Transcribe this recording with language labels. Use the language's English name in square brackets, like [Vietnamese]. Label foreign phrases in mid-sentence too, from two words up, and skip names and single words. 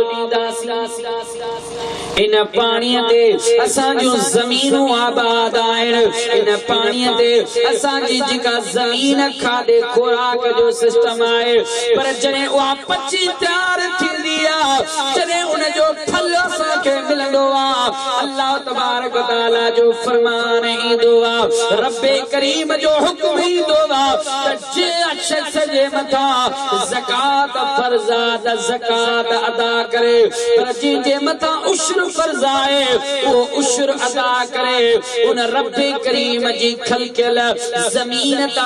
[Sindhi] ॾींदासीं इन पाणीअ ते असांजूं ज़मीनूं आबाद आहिनि इन पाणीअ ते असांजी जेका ज़मीन खाधे खुराक जो सिस्टम आहे पर जॾहिं उहा पची तयार थींदी आहे जॾहिं उन जो फल असांखे मिलंदो आहे [Arabic] الله تبارك وتعالى [Sindhi] जो फरमान ईंदो आहे रब करीम जो हुक्म ईंदो आहे त जे शख़्स जे मथां ज़कात फर्ज़ आहे त ज़कात अदा करे पर जंहिंजे मथां उश्र फर्ज़ आहे वो उश्र अदा करे उन रब करीम जी खलकियल ज़मीन